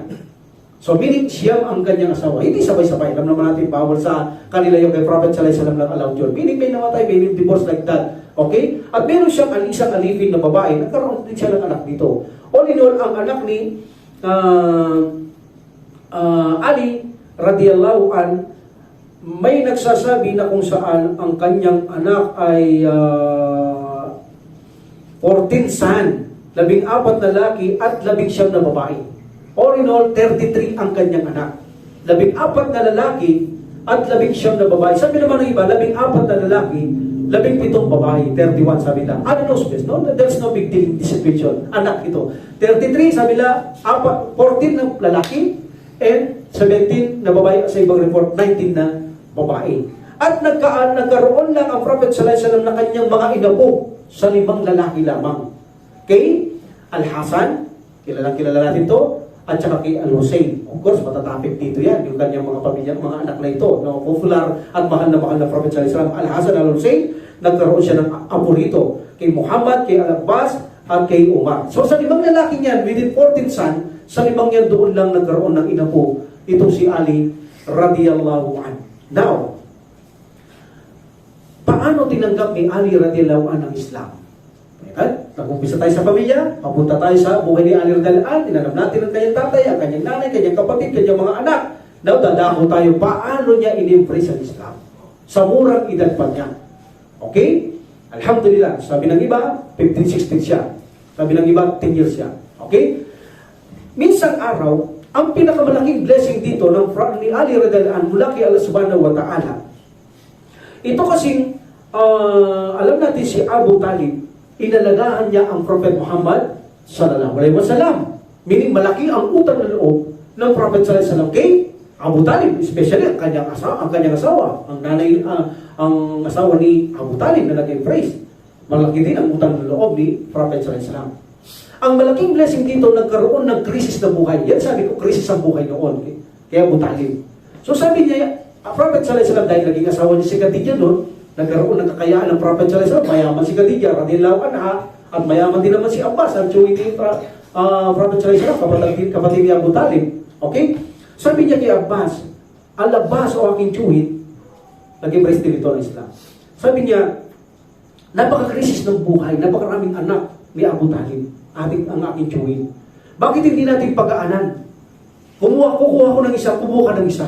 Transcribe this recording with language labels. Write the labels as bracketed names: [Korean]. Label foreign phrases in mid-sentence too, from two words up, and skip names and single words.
[Filipino] So meaning, Siyam ang kanyang asawa. Hindi sabay-sabay. Alam naman natin, bawal sa kanila yung kay Prophet [Arabic] صلى الله عليه وسلم [Filipino] lang allowed yun. Meaning, may namatay, may divorce [English] like that. [Filipino] Okay? At meron siyang isang alipin na babae, nagkaroon din siya ng anak dito. [English] All in all, [Filipino] ang anak ni Ali [Arabic] رضي الله عن, [Filipino] may nagsasabi na kung saan ang kanyang anak ay 14 son, 14 lalaki at 19 na babae. All in all, 33 ang kanyang anak. 14 na lalaki at 19 na babae. Sabi naman ng iba, 14 na lalaki, 17 babae, 31 sabi nila. Ano [English] no space, [Filipino] no? [English] There's no big deal in this situation. [Filipino] Anak ito. 33 sabi nila, 14 na lalaki and 17 na babae. Sa ibang report, 19 na babae. At nagkaroon lang ang Prophet [Arabic] صلى الله عليه وسلم [Filipino] na kanyang mga inapo sa 5 lalaki lamang. Kay Al-Hasan, kilala natin to, at saka kay Al-Hussein. [English] Of course, [Filipino] matatapik dito yan, yung kanyang mga pamilya, mga anak na ito, no? Popular at mahal na Prophet [Arabic] صلى الله عليه وسلم. [Filipino] Al-Hasan, Al-Hussein, nagkaroon siya ng apo rito. Kay Muhammad, kay Al-Abbas, at kay Umar. So sa 5 lalaki niyan, [English] within 14 son, [Filipino] sa 5 yan doon lang nagkaroon ng inapo. Itong si Ali [Arabic] رضي الله عنه. [Filipino] Now, paano tinanggap ni Ali [Arabic] رضي الله عنه [Filipino] ang Islam? At nag-umpisa tayo sa pamilya, papunta tayo sa buhay ni Ali [Arabic] رضي الله عنه, [Filipino] tinanggap natin ang kanyang tatay, ang kanyang nanay, kanyang kapatid, kanyang mga anak. Now, dadako tayo, paano niya in-embrace ang Islam? Sa murang edad pa niya. Okay? Alhamdulillah. Sabi ng iba, 15, 16 siya. Sabi ng iba, 10 years siya. Okay? Minsang araw, ang pinakamalaking blessing dito ni Ali [Arabic] رضي الله عنه [Filipino] mula kay Allah [Arabic] سبحانه وتعالى. [Filipino] Ito kasing, alam natin si Abu Talib, inalagaan niya ang Prophet Muhammad [Arabic] صلى الله عليه وسلم. [Filipino] Meaning malaki ang utang na loob ng Prophet [Arabic] صلى الله عليه وسلم [Filipino] kay Abu Talib, especially ang kanyang asawa, ang nanay, ang asawa ni Abu Talib na naging praise. Malaki din ang utang na loob ni Prophet [Arabic] صلى الله عليه وسلم. [Filipino] Ang malaking blessing dito, nagkaroon ng krisis na buhay. Yan sabi ko, krisis ang buhay noon kay Abu Talib. So sabi niya, Prophet [Arabic] صلى الله عليه وسلم, [Filipino] dahil naging asawa niya si Khadijah noon, nagkaroon ng kakayaan ng Prophet [Arabic] صلى الله عليه وسلم, [Filipino] mayaman si Khadijah [Arabic] رضي الله عنها, [Filipino] at mayaman din naman si Abbas, ang tsuwi ni Prophet [Arabic] صلى الله عليه وسلم, [Filipino] kapatid ni Abu Talib. Okay? Sabi niya kay Abbas, Al-Abbas o aking tsuwi, nag-embrace din ito ng Islam. Sabi niya, napaka-krisis ng buhay, napakaraming anak ni Abu Talib, ang aking tsuwi. Bakit hindi natin pag-aanan? Kukuha ko ng isa, kumuha ka ng isa.